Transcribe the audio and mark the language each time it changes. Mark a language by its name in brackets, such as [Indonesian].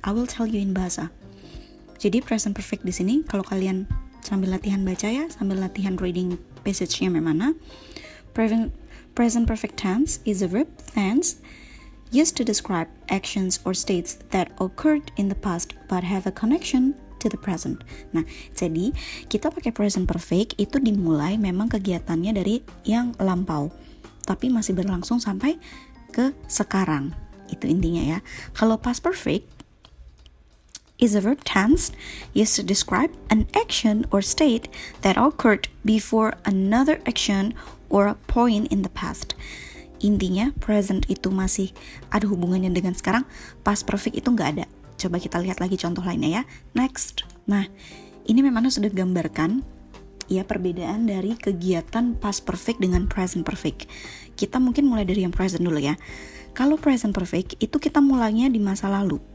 [English] I will tell you in bahasa. [Indonesian] Jadi present perfect di sini kalau kalian sambil latihan baca ya, sambil latihan reading passage-nya memang. [English] Present perfect tense is a verb tense used to describe actions or states that occurred in the past but have a connection to the present. [Indonesian] Nah, jadi kita pakai present perfect itu dimulai memang kegiatannya dari yang lampau, tapi masih berlangsung sampai ke sekarang. Itu intinya ya. [English] Kalau past perfect is a verb tense used to describe an action or state that occurred before another action or a point in the past. [Indonesian] Intinya present itu masih ada hubungannya dengan sekarang, past perfect itu nggak ada. Coba kita lihat lagi contoh lainnya ya. Next. Nah, ini memang sudah gambarkan ya perbedaan dari kegiatan past perfect dengan present perfect. Kita mungkin mulai dari yang present dulu ya. Kalau present perfect itu kita mulainya di masa lalu.